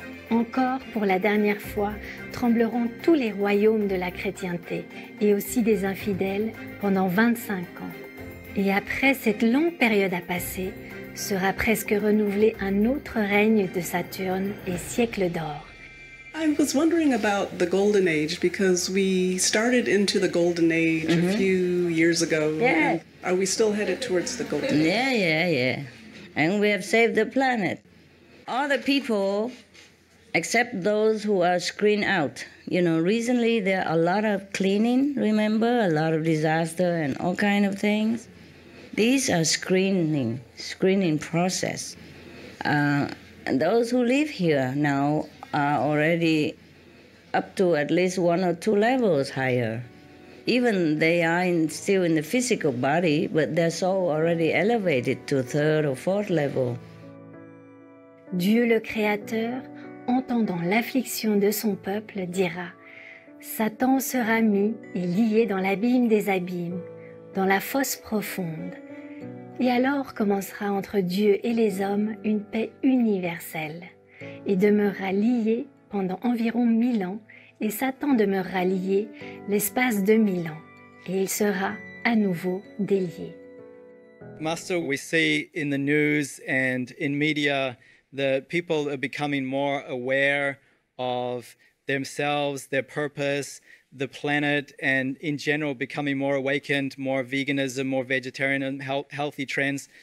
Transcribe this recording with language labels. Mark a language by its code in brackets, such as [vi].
[fr] Encore pour la dernière fois, trembleront tous les royaumes de la chrétienté et aussi des infidèles pendant 25 ans. Et après cette longue période à passer, sera presque renouvelé un autre règne de Saturne et siècle d'or. [en] I was wondering about the Golden Age because we started into the Golden Age a few years ago. Yeah. Are we still headed towards the Golden Age? Yeah. And we have saved the planet. All the people, except those who are screened out. You know, recently there are a lot of cleaning, remember? A lot of disaster and all kind of things. These are screening process. And those who live here now are already up to at least 1 or 2 levels higher. Even they are still in the physical body, but their soul already elevated to 3rd or 4th level. [fr] Dieu le Créateur, entendant l'affliction de son peuple, dira « Satan sera mis et lié dans l'abîme des abîmes, dans la fosse profonde. Et alors commencera entre Dieu et les hommes une paix universelle, et demeurera lié pendant environ 1000 ans, et Satan demeurera lié l'espace de 1000 ans, et il sera à nouveau délié. » [en] Master, we see in the news and in media that people are becoming more aware of themselves, their purpose, the planet, and in general becoming more awakened, more veganism, more vegetarian, healthy trends.